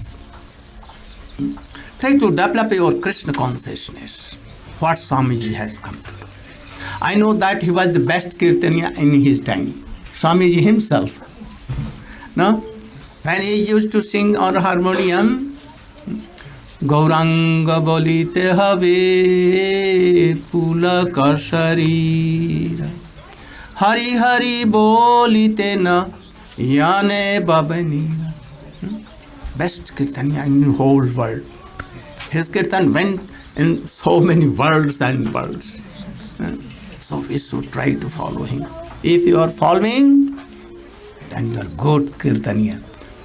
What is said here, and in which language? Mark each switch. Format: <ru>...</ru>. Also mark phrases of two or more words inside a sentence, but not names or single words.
<en>Try to develop your Krishna consciousness. What Swamiji has come to do. I know that he was the best kirtaniya in his time. Swamiji himself. No? When he used to sing on harmonium,</en> <bn>গৌরাঙ্গ বলিতে হবে পুলক শরীর হরি হরি বলিতে না যানে বাবানিরা.</bn> <en>Best kirtaniya in the whole world. His kirtan went in so many worlds and worlds. So we should try to follow him. If you are following, then you are good kirtaniya.</en>